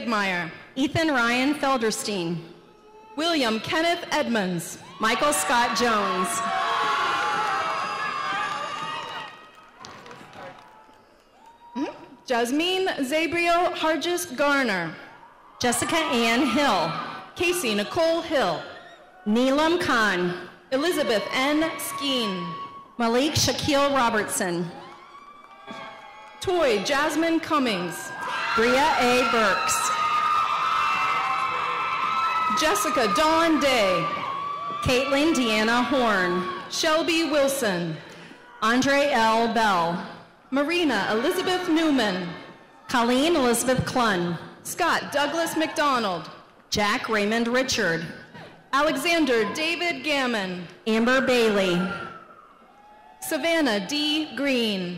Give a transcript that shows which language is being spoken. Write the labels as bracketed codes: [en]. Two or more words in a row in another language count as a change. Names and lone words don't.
[en] Ethan Ryan Felderstein, William Kenneth Edmonds. Michael Scott Jones. Jasmine Zabriel Hargis Garner. Jessica Ann Hill. Casey Nicole Hill. Neelam Khan. Elizabeth N. Skeen. Malik Shaquille Robertson. Toy Jasmine Cummings. Bria A. Burks. Jessica Dawn Day. Caitlin Deanna Horn. Shelby Wilson. Andre L. Bell. Marina Elizabeth Newman. Colleen Elizabeth Clunn. Scott Douglas McDonald. Jack Raymond Richard. Alexander David Gammon. Amber Bailey. Savannah D. Green.